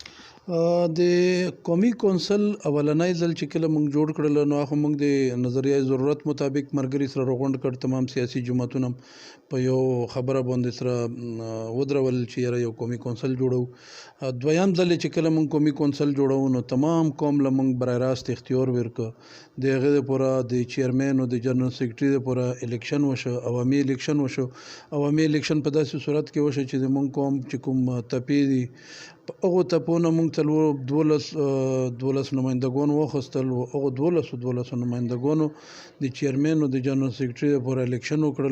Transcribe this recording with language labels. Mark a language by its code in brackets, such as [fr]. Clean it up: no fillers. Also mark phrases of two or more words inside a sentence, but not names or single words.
[ps] د قومي کونسل اولنی ځل چې کله موږ جوړ کړل نو هغه موږ د نظریه ضرورت مطابق ملګري سره راغونډ کړ تمام سیاسي جماعتونه په یو خبره باندې سره ودرول چې یاره یو قومي کونسل جوړو. دویم ځل چې کله موږ قومي کونسل جوړو نو تمام قوم له موږ برای راست اختیار ورکړ د هغې دپاره د چیرمین او د جنرل سیکرټري دپاره الیکشن وشو عوامي الیکشن وشو. عوامي الیکشن په داسې صورت کې وشو چې زموږ قوم چې کوم تپې دي په هغو تپو نه موږ څلور 12 نمایندګان واخیستل او هغو 12 نمایندګانو د چیرمین او د جنرل سیکرټري دپاره الیکشن وکړل.